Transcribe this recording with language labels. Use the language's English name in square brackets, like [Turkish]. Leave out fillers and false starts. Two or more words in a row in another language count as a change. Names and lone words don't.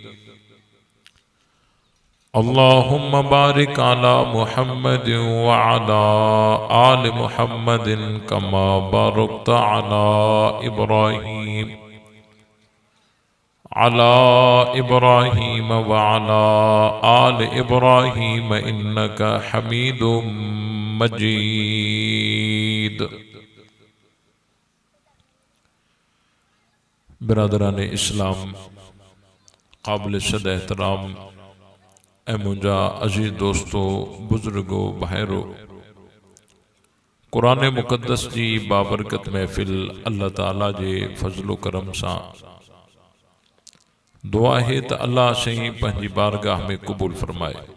[Arabic] اللهم بارك على محمد وعلى آل محمد كما باركت على إبراهيم وعلى آل إبراهيم إنك حميد مجيد. [Sindhi] बिरादराने इस्लाम, काबिल सद एहतराम ए मुंजा अजीज दोस्तों, बुजुर्गो, भाइरो, कुरान मुक़द्दस जी बाबरकत महफिल अल्लाह ताला जे फजलो करम सां दुआ है त अल्लाह शई पंहिंजी बारगाह में क़बूल फरमाए।